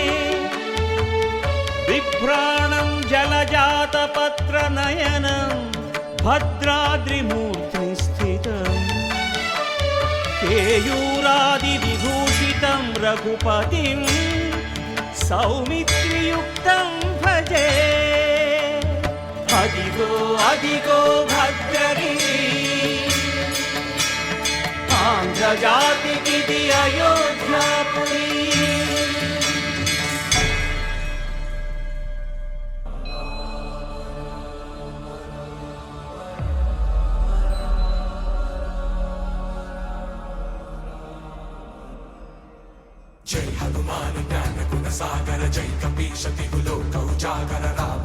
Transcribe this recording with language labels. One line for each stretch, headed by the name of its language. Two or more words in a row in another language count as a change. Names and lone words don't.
Sanskrit: బిభ్రాణం జలజాతపత్ర నయనం భద్రాద్రిమూర్తి స్థితం కేయూరాది విభూషితం రఘుపతిం సౌమిత్రియుక్తం భజే
Telugu: అదిగో అదిగో భద్రగిరి ఆంధ్రజాతికిది అయోధ్యాపురి
Awadhi: जय हनुमान ज्ञान गुण सागर जय कपीश तिहु लोक उजागर राम